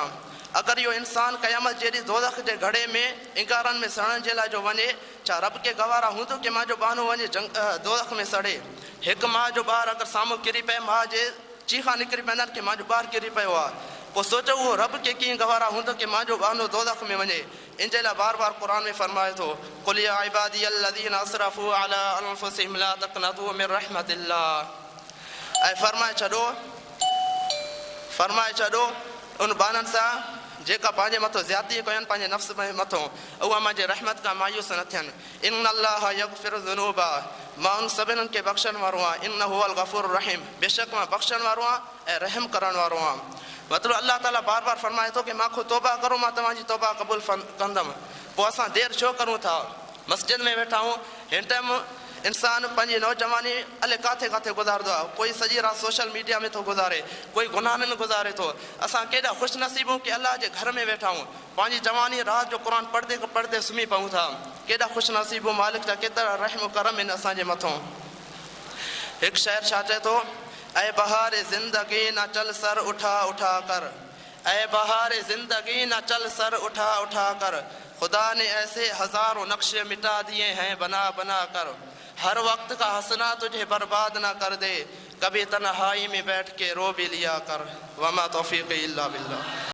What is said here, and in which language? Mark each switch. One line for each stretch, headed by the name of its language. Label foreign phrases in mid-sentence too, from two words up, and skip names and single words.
Sindhi: अगरि इहो इंसान क़यामत जहिड़ी दोज़ख जे घड़े में इंगारनि में सड़ण जे लाइ जो वञे, छा रब खे गवारा हूंदो कि मां जो बानो वञे दोज़ख में सड़े। हिकु माउ जो ॿारु अगरि साम्हूं किरी पए, माउ जे चीखा निकिरी पवंदा आहिनि कि मां जो ॿारु किरी पियो आहे, पोइ सोचो उहो रब खे कीअं गवारा हूंदो कि मां जो बानो दोज़ख में वञे। इन जे लाइ बार बार क़ुरान में फ़रमाए थो
Arabic: قل يا عبادي الذين أسرفوا على أنفسهم لا تقنطوا من رحمة الله.
Sindhi: ऐं फ़रमाए छॾो उन बाननि सां जेका पंहिंजे मथां ज़्यादती कनि पंहिंजे नफ़्स मथां, उहा मुंहिंजे रहमत खां मायूस न थियनि।
Arabic: إن الله يغفر الذنوب,
Sindhi: मां उन सभिनीनि खे बख़्शण वारो आहियां।
Arabic: إنه هو الغفور الرحيم,
Sindhi: बेशक मां बख़्शण वारो आहियां ऐं रहम करण वारो आहियां। मतिलबु अल्लाह ताला बार बार फ़रमाए थो कि मां ख़ुदि तौबा करो, मां तव्हांजी तौबा क़बूल कंदुमि। पोइ असां देरि छो करूं था, मस्जिद में वेठा आहियूं, हिन टाइम इंसान पंहिंजी नौजवानी अले किथे किथे गुज़ारंदो आहे, कोई सॼी राति
English: social media
Sindhi: में थो गुज़ारे, कोई गुनाहनि में गुज़ारे थो। असां केॾा ख़ुशनसीब आहियूं कि अल्लाह जे घर में वेठा आहियूं, पंहिंजी जवानी राति जो क़ुर पढ़ंदे सुम्ही पऊं था। केॾा ख़ुशनसीब आहियूं, मालिक जा केतिरा रहम करम आहिनि असांजे मथां। हिकु शाइर छा चए थो,
Urdu: اے بہار زندگی نہ چل سر اٹھا اٹھا کر، اے بہار زندگی نہ چل سر اٹھا اٹھا کر، خدا نے ایسے ہزاروں نقشے مٹا دیے ہیں بنا بنا کر، ہر وقت کا ہنسنا تجھے برباد نہ کر دے، کبھی تنہائی میں بیٹھ کے رو بھی لیا کر.
Arabic: وما توفيقي إلا بالله.